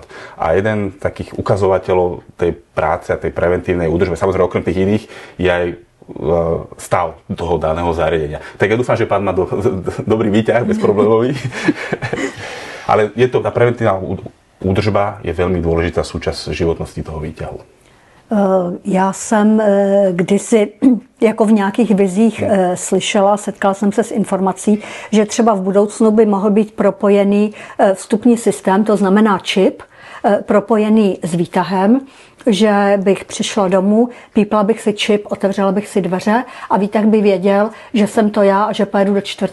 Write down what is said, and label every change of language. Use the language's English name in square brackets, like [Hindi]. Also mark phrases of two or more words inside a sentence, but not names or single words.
[Slovak] A jeden z takých ukazovateľov tej práce a tej preventívnej údržby, samozrejme okrem tých iných, je aj stav toho daného zariadenia. Tak ja dúfam, že pán má dobrý výťah, bezproblémový. Ale je to, tá preventívna údržba je veľmi dôležitá súčasť životnosti toho výťahu. [Czech] Já jsem kdysi jako v nějakých vizích slyšela, setkala jsem se s informací, že třeba v budoucnu by mohl být propojený vstupní systém, to znamená čip, propojený s výtahem, že bych přišla domů, pípla bych si čip, otevřela bych si dveře a výtah by věděl, že jsem to já a že pojedu do 4.